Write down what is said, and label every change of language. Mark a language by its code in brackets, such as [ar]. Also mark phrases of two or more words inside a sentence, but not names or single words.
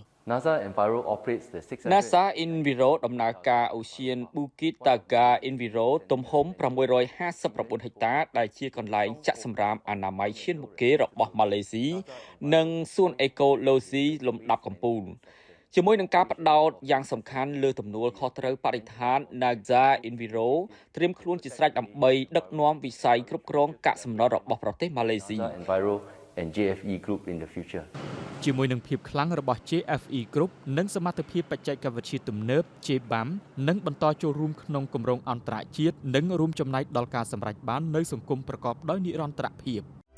[km] NASA Enviro ដំណើរការ Ocean Bukit Taga Enviro ទំហំ659ហិកតាដែលជាកន្លែងចាក់សម្រាមអនាម័យឈានមុខគេរបស់ម៉ាឡេស៊ីនិងសួនអេកូឡូស៊ីលំដាប់កំពូលជាមួយនឹងការផ្ដោតយ៉ាងសំខាន់លើទំនួលខុសត្រូវបរិស្ថាន NASA Enviro ត្រៀមខ្លួនជាស្រេចដើម្បីដឹកនាំវិស័យគ្រប់គ្រងកាកសំណល់របស់ប្រទេសម៉ាឡេស៊ី [en] and JFE Group in the future. [km] ជាមួយនឹងភាពខ្លាំងរបស់ JFE Group និងសមត្ថភាពបច្ចេកវិទ្យាទំនើប JBAM នឹងបន្តចូលរួមក្នុងគម្រោងអន្តរជាតិនិងរួមចំណែកដល់ការសម្រេចបាននូវសង្គមប្រកបដោយនិរន្តរភាព។